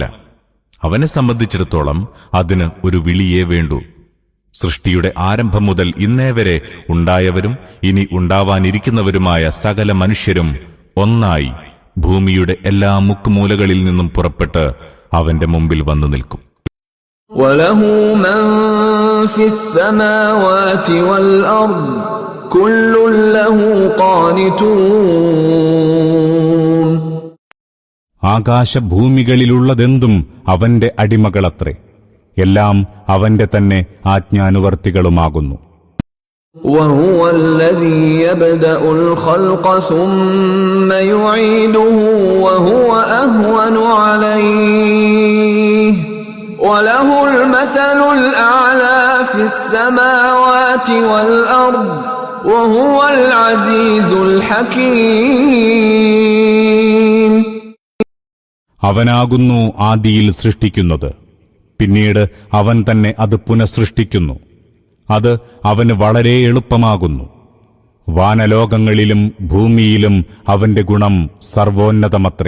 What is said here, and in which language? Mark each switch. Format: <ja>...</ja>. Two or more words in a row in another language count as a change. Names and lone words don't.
<ml>അവനെ സംബന്ധിച്ചിടത്തോളം അതിന് ഒരു വിളിയേ വേണ്ടൂ. സൃഷ്ടിയുടെ ആരംഭം മുതൽ ഇന്നേ വരെ ഉണ്ടായവരും ഇനി ഉണ്ടാവാനിരിക്കുന്നവരുമായ സകല മനുഷ്യരും ഒന്നായി ഭൂമിയുടെ എല്ലാ മുക്കുമൂലകളിൽ നിന്നും പുറപ്പെട്ട് അവന്റെ മുമ്പിൽ വന്നു നിൽക്കും.</ml> <ar>وَلَهُ مَن فِي السَّمَاوَاتِ وَالْأَرْضِ كُلٌّ لَّهُ قَانِتُونَ.</ar> <ml>ആകാശഭൂമികളിലുള്ളതെന്തും അവന്റെ അടിമകളത്രേ, എല്ലാം അവന്റെ തന്നെ ആജ്ഞാനുവർത്തികളുമാകുന്നു.</ml> <ar>وَهُوَ الَّذِي يَبْدَأُ الْخَلْقَ ثُمَّ يُعِيدُهُ وَهُوَ أَهْوَنُ عَلَيْهِ وَلَهُ الْمَثَلُ الْأَعْلَى فِي السَّمَاوَاتِ وَالْأَرْضِ وَهُوَ الْعَزِيزُ الْحَكِيمُ.</ar> <ml>അവനാകുന്നു ആദിയിൽ സൃഷ്ടിക്കുന്നത്, പിന്നീട് അവൻ തന്നെ അത് പുനഃസൃഷ്ടിക്കുന്നു. അത് അവന് വളരെ എളുപ്പമാകുന്നു. വാനലോകങ്ങളിലും ഭൂമിയിലും അവന്റെ ഗുണം സർവോന്നതമത്രേ.</ml>